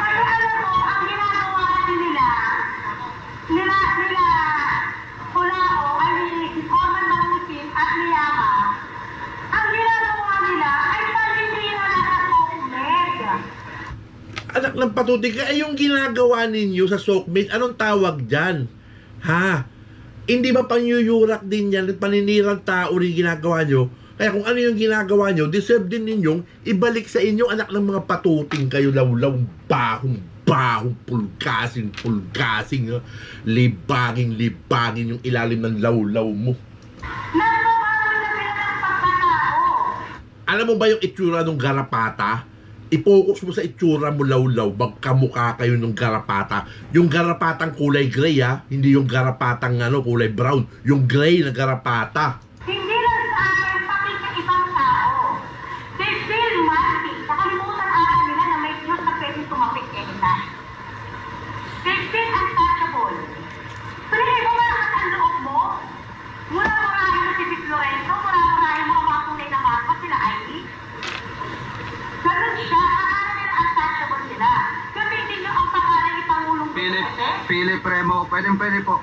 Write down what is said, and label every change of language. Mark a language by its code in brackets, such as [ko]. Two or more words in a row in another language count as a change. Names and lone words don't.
[tl] Kasi alam mo, ang ginagawa kasi nila Kulao, ay ni Conan Mangutin at ni Yama, ang ginagawa nila ay paninira na sa Tokmed. Anak ng patutik ka, ay yung ginagawa ninyo sa sockmate, anong tawag dyan? Ha? Hindi ba panyuyurak din yan, paninirang tao rin ginagawa nyo? Kaya kung ano yung ginagawa nyo, deserve din ninyong ibalik sa inyo, anak ng mga patuting kayo, lawlaw, bahong, pulgasing, libangin yung ilalim ng lawlaw mo. Nagbabago na sila ng pagkatao. Alam mo ba yung itsura ng garapata? I-focus mo sa itsura mo, lawlaw, magkamukha kayo ng garapata. Yung garapatang kulay gray, ha? Hindi yung garapatang kulay brown. Yung gray na garapata. Hindi lang sa akin, pati sa ibang tao. [en] They feel mighty. [tl] Nakalimutan ata nila na may Diyos na pwedeng tumapit anytime. [en] They feel untouchable. [tl] Pero hindi mo malakas ang loob mo? Mura-murahin mo si Vic Lorenzo, mura-murahin mo ang mga tunay na marpa sila Ivy. Ganun siya, akala nila untouchable sila. Gamitin niyo ang pangalan ni Pangulong Philip Remo, pwede po.